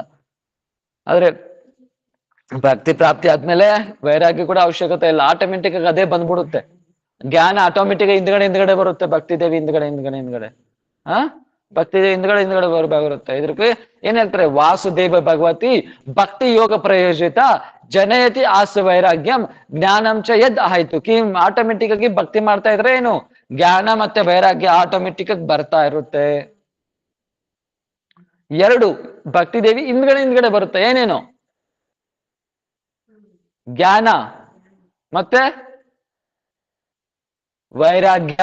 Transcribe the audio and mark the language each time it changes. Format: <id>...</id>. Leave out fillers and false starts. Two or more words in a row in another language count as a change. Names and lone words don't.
<kn>ಆದ್ರೆ ಭಕ್ತಿ ಪ್ರಾಪ್ತಿ ಆದ್ಮೇಲೆ ವೈರಾಗ್ಯ ಕೂಡ ಅವಶ್ಯಕತೆ ಇಲ್ಲ, ಆಟೋಮೆಟಿಕ್ ಆಗಿ ಅದೇ ಬಂದ್ಬಿಡುತ್ತೆ. ಜ್ಞಾನ ಆಟೋಮೆಟಿಕ್ ಹಿಂದ್ಗಡೆ ಬರುತ್ತೆ, ಭಕ್ತಿ ದೇವಿ ಹಿಂದ್ಗಡೆ ಭಕ್ತಿ ದೇವಿ ಹಿಂದ್ಗಡೆ ಬರುತ್ತೆ. ಇದ್ರಕ್ಕೆ ಏನ್ ಹೇಳ್ತಾರೆ,</kn> <sa>ವಾಸುದೇವ ಭಗವತಿ ಭಕ್ತಿ ಯೋಗ ಪ್ರಯೋಜಿತ ಜನಯತಿ ಆಸ ವೈರಾಗ್ಯಂ ಜ್ಞಾನಂ ಚ ಯದ್</sa> <kn>ಆಯ್ತು. ಆಟೋಮೆಟಿಕ್ ಆಗಿ ಭಕ್ತಿ ಮಾಡ್ತಾ ಇದ್ರೆ ಏನು, ಜ್ಞಾನ ಮತ್ತೆ ವೈರಾಗ್ಯ ಆಟೋಮೆಟಿಕ್ ಆಗಿ ಬರ್ತಾ ಇರುತ್ತೆ. 2 ಭಕ್ತಿ ದೇವಿ ಹಿಂದ್ಗಡೆ ಬರುತ್ತೆ, ಏನೇನು? ಜ್ಞಾನ ಮತ್ತೆ ವೈರಾಗ್ಯ.</kn>